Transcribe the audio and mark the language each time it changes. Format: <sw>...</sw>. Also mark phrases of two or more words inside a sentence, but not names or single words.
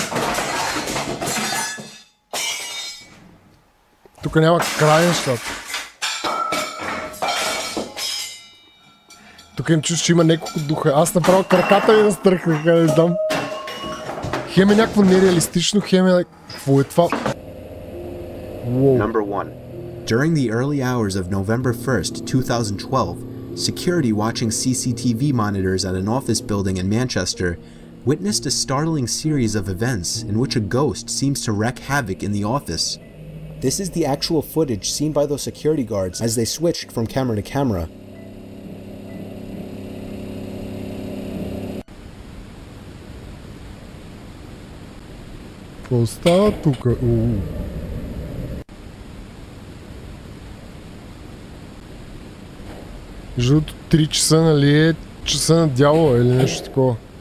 <bg>Тук няма край нещата. Тук им чуш, че има няколко духа. Аз направо краката ми настръхнаха, не знам. Хем е някакво нереалистично, хем е... Какво е това?</bg> <en>Number 1. During the early hours of November 1st, 2012, security watching CCTV monitors at an office building in Manchester witnessed a startling series of events in which a ghost seems to wreak havoc in the office. This is the actual footage seen by those security guards as they switched from camera to camera.</en> <bg>Какво става тук? Жълто 3 часа, нали е часа на дявола или нещо такова?</bg>